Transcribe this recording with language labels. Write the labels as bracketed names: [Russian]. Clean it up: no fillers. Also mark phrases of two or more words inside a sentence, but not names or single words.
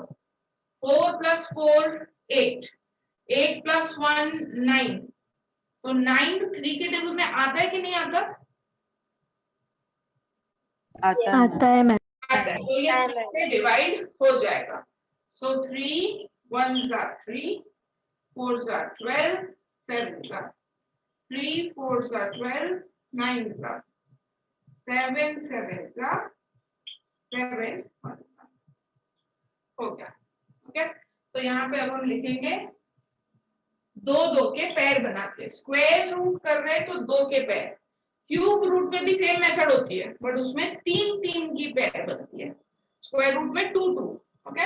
[Hindi] 4 + 4 8, 8 + 1 9, तो 9 3 के टेबल में आता है कि नहीं आता? आता है मैम। आता है, तो ये 3 से डिवाइड हो जाएगा। [English] सो 3 1s are 3, 4s are 12, 7s are 3, 4s are 12, 9s are 7, 7s are 7, 1s are, [Hindi] हो गया, ओके। तो यहाँ पे अब हम लिखेंगे 2 2 के पैर बनाते हैं। [English] square root [Hindi] कर रहे हैं तो 2 के पैर। [English] cube root [Hindi] में भी [English] same method [Hindi] होती है, बट उसमें 3 3 की पैर बनती है। [English] square root [Hindi] में 2 2, ओके।